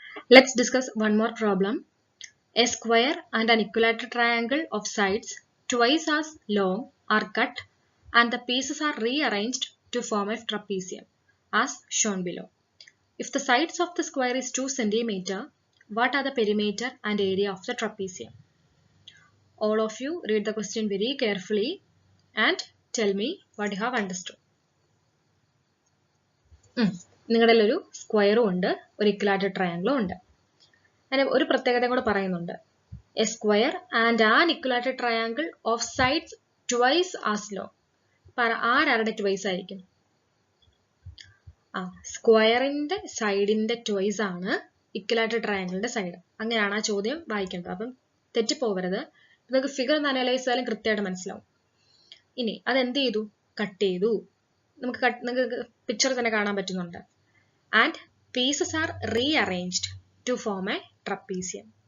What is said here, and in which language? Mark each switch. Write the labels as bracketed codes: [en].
[en] Let's discuss one more problem. A square and an equilateral triangle of sides twice as long are cut and the pieces are rearranged to form a trapezium as shown below. If the sides of the square is 2 cm, what are the perimeter and area of the trapezium? All of you read the question very carefully and tell me what you have understood. [ml] നിങ്ങളുടെ ഒരു സ്ക്വയറും ഉണ്ട്, ഒരു equilateral ട്രയാങ്കിളും ഉണ്ട്. അതിന് ഒരു പ്രത്യേകത കൂടെ പറയുന്നുണ്ട്. [en] A square and an equilateral triangle of sides twice as long. [ml] ആരുടെ ട്വൈസ് ആയിരിക്കും? സ്ക്വയറിന്റെ സൈഡിന്റെ ട്വൈസ് ആണ് ഇക്വിലാറ്ററൽ ട്രയാങ്കിളിന്റെ സൈഡ്. അങ്ങനെയാണ് ആ ചോദ്യം വായിക്കേണ്ടത്. അപ്പം തെറ്റിപ്പോവരുത്. നിങ്ങൾക്ക് ഫിഗർ ഒന്ന് അനലൈസ് ചെയ്താലും കൃത്യമായിട്ട് മനസ്സിലാവും. ഇനി അതെന്ത് ചെയ്തു? കട്ട് ചെയ്തു. നിങ്ങൾക്ക് പിക്ചർ തന്നെ കാണാൻ പറ്റുന്നുണ്ട്. [en] And pieces are rearranged to form a trapezium.